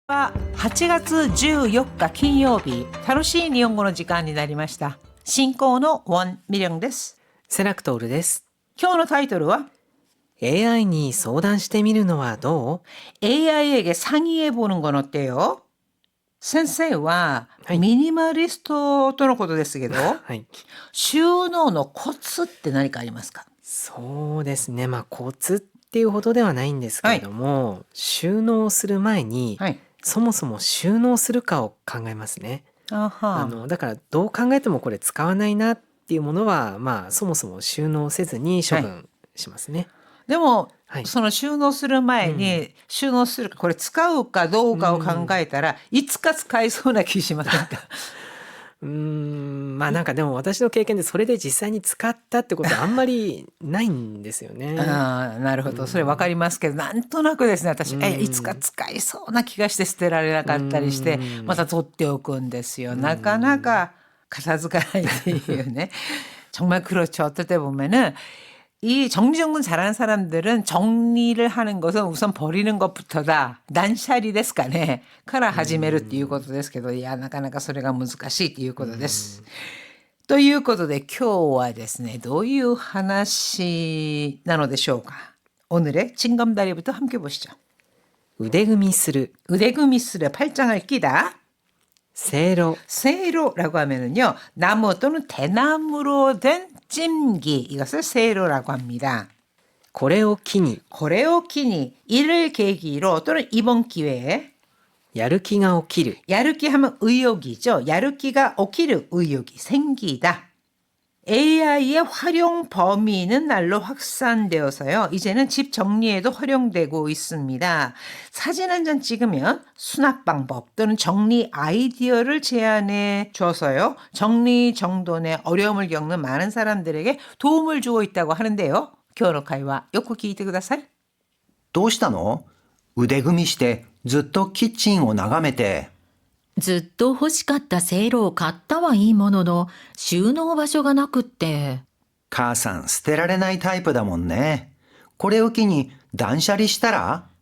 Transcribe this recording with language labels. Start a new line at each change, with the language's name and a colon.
Japanese: は8月14日金曜日、楽しい日本語の時間になりました。進行のウォン・ミリョンです。セラクトールです。今日のタイトルは AI に相談してみるのはどう？
Korean: AI에게 상의해보는 건 어때요?
Japanese: 先生ははいミニマリストとのことですけど、はい。収納のコツって何かありますか？そうですね。コツっていうほどではないんですけれども、収納する前に、はい。そもそも収納するかを考えますね。あは。だからどう考えてもこれ使わないなっていうものは、そもそも収納せずに処分しますね。でも、はいその収納する前に、収納するかこれ使うかどうかを考えたら、いつか使いそうな気しませんか？なんかでも私の経験でそれで実際に使ったってことはあんまりないんですよね。ああ、なるほど。それ分かりますけど、なんとなくですね、私、いつか使いそうな気がして捨てられなかったりして、また取っておくんですよ。なかなか片付かないっていうね。
Korean: 정말 그렇죠. 어떨 때 보면은 이 정리정돈 잘하는 사람들은 정리를 하는 것은 우선 버리는 것부터다.
Japanese: 난샤리ですかね。から始めるっていうことですけど、いや、なかなかそれが難しいっていうことです。ということで今日はですね、どういう話なのでしょうか。
Korean: 오늘의 징검다리부터 함께 보시죠.
Japanese: 腕組みする、腕組みする
Korean: 팔짱을 끼다.
Japanese: せいろ、
Korean: 세로라고 하면은요, 나무 또는 대나무로 된 찜기, 이것을 세로라고 합니다.
Japanese: これを機に
Korean: 고레오 키니, 이를 계기로 또는 이번 기회에
Japanese: やる気が起きる。
Korean: 야르기 하면 의욕이죠. 야르기가 오키르 의욕이 생기다. AI의 활용 범위는 날로 확산되어서요. 이제는 집 정리에도 활용되고 있습니다. 사진 한 장 찍으면 수납 방법 또는 정리 아이디어를 제안해 줘서요. 정리 정돈에 어려움을 겪는 많은 사람들에게 도움을 주고 있다고 하는데요.
Japanese: 今日の会話よく聞いてください。どうしたの？腕組みしてずっとキッチンを眺めて。ずっと欲しかったせいろを買ったはいいものの、収納場所がなくって。母さん捨てられないタイプだもんね。これを機に断捨離したら？